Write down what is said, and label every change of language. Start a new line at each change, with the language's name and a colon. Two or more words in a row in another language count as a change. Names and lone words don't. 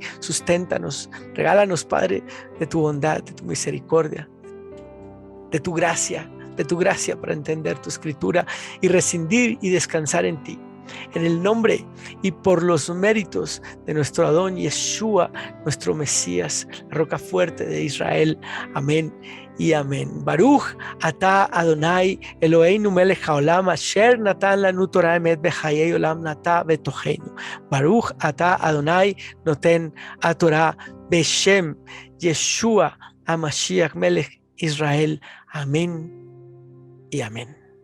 Spanish: Susténtanos, regálanos, Padre, de tu bondad, de tu misericordia, de tu gracia para entender tu escritura y rescindir y descansar en ti. En el nombre y por los méritos de nuestro Adón Yeshua, nuestro Mesías, la roca fuerte de Israel. Amén y amén.
Hebrew: ברוך אתה אדוני אלוהינו מלך העולם אשר נתן לנו תורה אמת בחיי עולם נטע בתוכנו. ברוך אתה אדוני נותן התורה בשם ישוע המשיח מלך ישראל.
Spanish: Amén y amén.